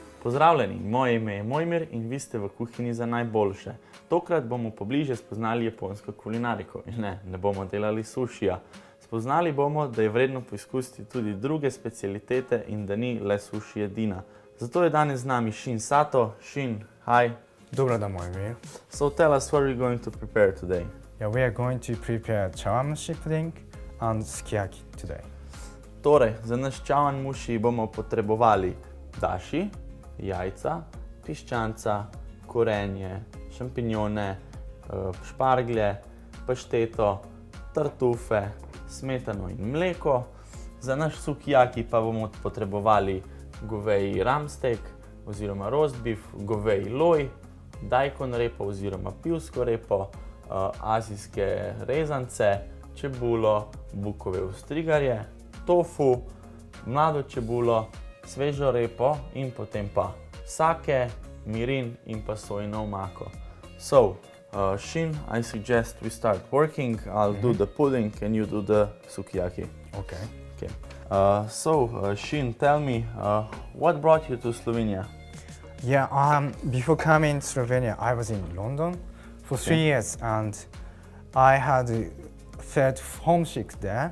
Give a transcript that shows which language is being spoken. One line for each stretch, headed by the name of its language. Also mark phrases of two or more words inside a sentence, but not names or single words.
Slovenian: Pozdravljeni, moje ime je Mojmir in vi ste v kuhinji za najboljše. Tokrat bomo pobliže spoznali japonsko kulinariko in ne bomo delali sušija. Spoznali bomo, da je vredno poizkusiti tudi druge specialitete in da ni le suši edina. Zato je danes z nami Shin Sato.
English: Shin, hi.
Slovenian: Dobro dan, Mojmir.
English: So tell us what we're going to prepare today. Yeah, we are going to prepare chawanmushi pudding and sukiyaki today.
Slovenian: Torej, za naš chawanmushi bomo potrebovali dashi, jajca, piščanca, korenje, šampinjone, šparglje, pašteto, tartufe, smetano in mleko. Za naš sukiyaki pa bomo potrebovali goveji rumsteak oziroma
English: roast beef,
Slovenian: goveji loj, daikon repo oziroma pivsko repo, azijske rezance, čebulo, bukove ostrigarje, tofu, mlado čebulo, svežo repo in potem pa sake, mirin in pa sojino omako.
English: So, Shin, I suggest we start working. I'll do the pudding and you do the sukiyaki. Okay. So, Shin, tell me, what brought you to Slovenia? Yeah, before coming to Slovenia, I was in London for 3 years and I had felt homesick there.